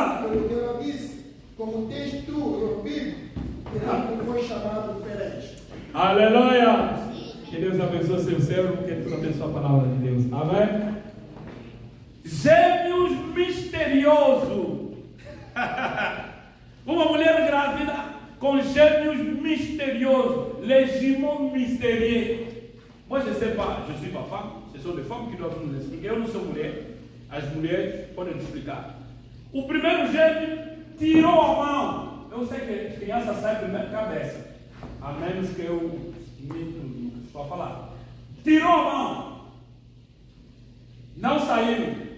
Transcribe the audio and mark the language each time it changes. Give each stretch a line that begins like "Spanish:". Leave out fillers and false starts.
Portuguese: Pelo que ela disse, como tens tu rompido, ele foi chamado Perez. Aleluia. Que Deus abençoe seu servo, que Deus abençoe a palavra de Deus. Amém? Gêmeos misterioso. Uma mulher grávida com gêmeos misteriosos.
French: Les jumeaux mystérieux. Moi, je ne sais pas, je ne suis pas femme. Ce sont des femmes qui doivent nous expliquer.
Portuguese: Eu não sou mulher. As mulheres podem explicar. O primeiro gêmeo tirou a mão. Eu sei que criança sai primeiro cabeça. A menos que eu só falar. Tirou a mão. Não saiu.